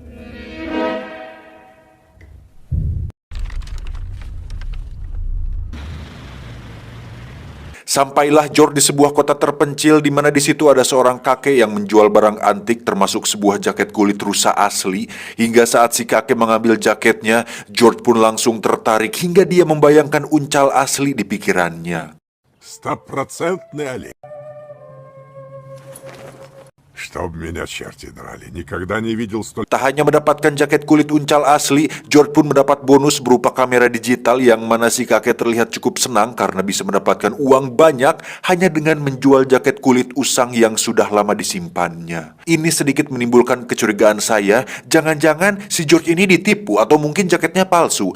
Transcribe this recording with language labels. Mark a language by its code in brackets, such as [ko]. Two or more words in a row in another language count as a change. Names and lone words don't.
[id] Sampailah George di sebuah kota terpencil di mana di situ ada seorang kakek yang menjual barang antik termasuk sebuah jaket kulit rusa asli. Hingga saat si kakek mengambil jaketnya, George pun langsung tertarik hingga dia membayangkan uncal asli di pikirannya. [ru] Стопроцентный Олег. Чтоб меня черти драли. Никогда не видел столь... [id] Tak hanya mendapatkan jaket kulit uncal asli, George pun mendapat bonus berupa kamera digital yang mana si kakek terlihat cukup senang karena bisa mendapatkan uang banyak hanya dengan menjual jaket kulit usang yang sudah lama disimpannya. Ini sedikit menimbulkan kecurigaan saya, jangan-jangan si George ini ditipu atau mungkin jaketnya palsu.